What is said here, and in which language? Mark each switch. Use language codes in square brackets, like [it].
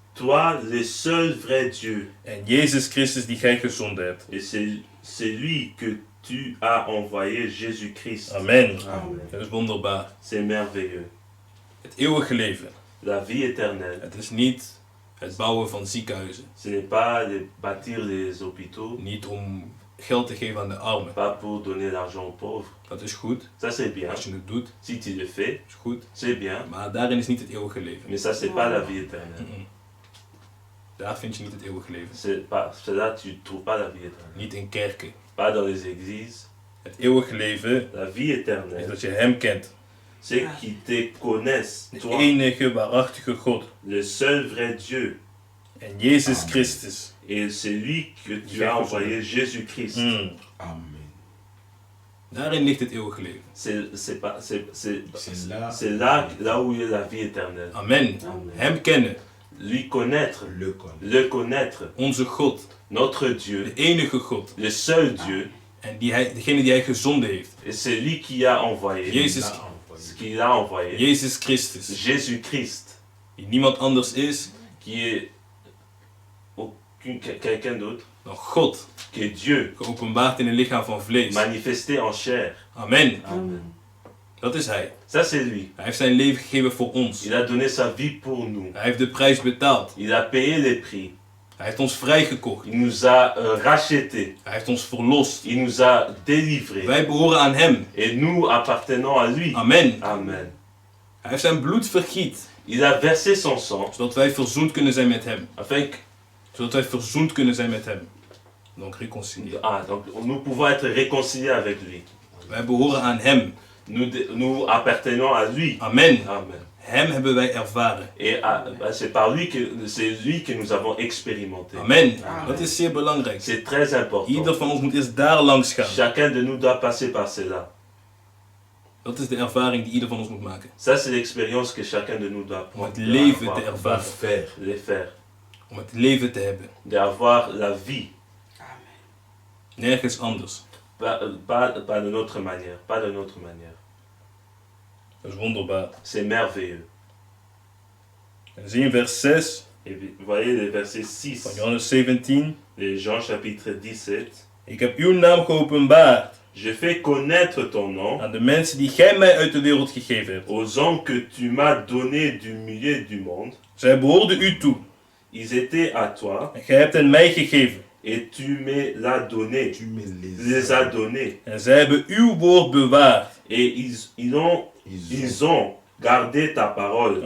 [fr] toi, le seul vrai Dieu, [nl] en Jezus Christus die gij gezonden hebt. [fr] et c'est lui que tu as envoyé, Jésus-Christ. [nl] Amen. [fr] Amen. [nl] Dat is wonderbaar. [fr] C'est merveilleux. [nl] Het eeuwige leven, [fr] La vie éternelle, [nl] het is niet het bouwen van ziekenhuizen, [fr] ce n'est pas de bâtir les hôpitaux, [nl] niet om geld te geven aan de armen. [fr] pas pour donner l'argent aux pauvres. [nl] Dat is goed, [fr] Ça, c'est bien. [nl] als je het doet, [fr] Si tu le fais, [nl] is goed, [fr] c'est bien. [nl] maar daarin is niet het eeuwige leven. [fr] Mais ça, c'est pas la vie éternelle. Mm-mm. [nl] Daar vind je niet het eeuwige leven. [fr] C'est là tu ne trouves pas la vie éternelle. [nl] Niet in kerken. [fr] Pas dans les églises. [nl] Het eeuwige leven [fr] La vie [nl] is [fr] éternelle, [nl] dat je hem kent. [fr] c'est qui te connaissent, [nl] De [fr] toi, [nl] enige waarachtige God [fr] le seul vrai Dieu. [nl] en Jezus Christus. [fr] Et c'est lui que tu as envoyé, Jésus-Christ. Mm. [nl] Amen. Daarin ligt het eeuwige leven. [fr] C'est là où est la vie éternelle. [nl] Amen. [fr] Amen. [nl] Hem kennen, [fr] Lui connaître, Le le connaître, [nl] onze God, [fr] notre [nl] de [fr] Dieu, [nl] enige God. [fr] le seul Dieu, [nl] En degene die hij gezonden heeft. [fr] et c'est lui qui a envoyé, [nl] Jezus, [fr] ce qu'il a envoyé, [nl] Jezus Christus. [fr] Jésus-Christ, [nl] Die niemand anders is [fr] qui est quelqu'un d'autre [nl] dan God. [fr] que Dieu, [nl] Geopenbaard in een lichaam van vlees. [fr] manifesté en chair. [nl] Amen. [fr] Amen. [nl] Dat is hij. [fr] Ça, c'est lui. [nl] Hij heeft zijn leven gegeven voor ons. [fr] Il a donné sa vie pour nous. [nl] Hij heeft de prijs betaald. [fr] Il a payé les prix. [nl] Hij heeft ons vrijgekocht. [fr] Il nous a rachetés. [nl] Hij heeft ons verlost. [fr] Il nous a délivrés. [nl] Wij behoren aan hem. [fr] Et nous appartenons à lui. [nl] Amen. [fr] Amen. [nl] Hij heeft zijn bloed vergiet. [fr] Il a versé son sang [nl] Zodat wij verzoend kunnen zijn met hem. [fr] afin que [nl] Zodat wij verzoend kunnen zijn met hem. [fr] Donc réconcilier. donc nous pouvons être réconciliés avec lui. [nl] Wij behoren aan hem. [fr] Nous appartenons à lui. [nl] Amen. [fr] Amen. [nl] Hem hebben wij ervaren. [fr] Et c'est par lui que nous avons expérimenté. [nl] Amen. Dat is zeer belangrijk. [fr] C'est très important. [nl] Ieder van ons moet eerst daar langs gaan. [fr] Chacun de nous doit passer par cela. [nl] Dat is de ervaring die ieder van ons moet maken. [fr] Ça, c'est l'expérience que chacun de nous doit [nl] Om het [fr] prendre. [nl] leven te ervaren. [fr] Les faire. [nl] Om het leven te hebben. [fr] D'avoir la vie. [nl] Nergens anders. [fr] Pas de notre manière. Pas de notre manière. [nl] Dat is wonderbaar. [fr] C'est merveilleux. [nl] En zie in vers 6 [fr] Et vous voyez le verset 6 [nl] van Johannes 17. [fr] de Jean chapitre 17. [nl] Ik heb uw naam geopenbaard [fr] Je fais connaître ton nom [nl] aan de mensen die gij mij uit de wereld gegeven hebt. [fr] aux hommes que tu m'as donnés du milieu du monde. [nl] Zij behoorden u toe. [fr] Ils étaient à toi [nl] En gij hebt hen mij gegeven. [fr] et tu me l'as donné. Tu me Les as donnés. [nl] En zij hebben uw woord bewaard. [fr] Et ils ont gardé ta parole.